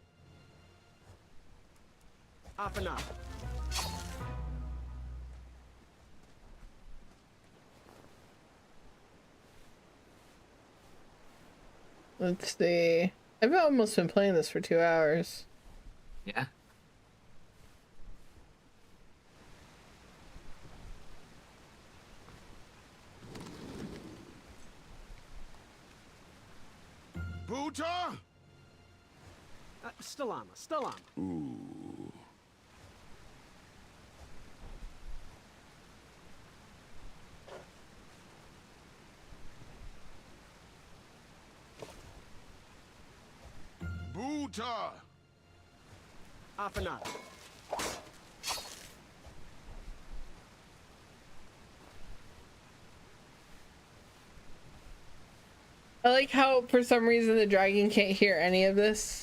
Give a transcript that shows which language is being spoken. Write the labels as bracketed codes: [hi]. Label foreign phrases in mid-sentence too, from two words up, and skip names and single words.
[en] Up and up. Let's see. I've almost been playing this for 2 hours. Yeah. Buta! Stalama. Ooh. Buta! Up and up. I like how, for some reason, the dragon can't hear any of this.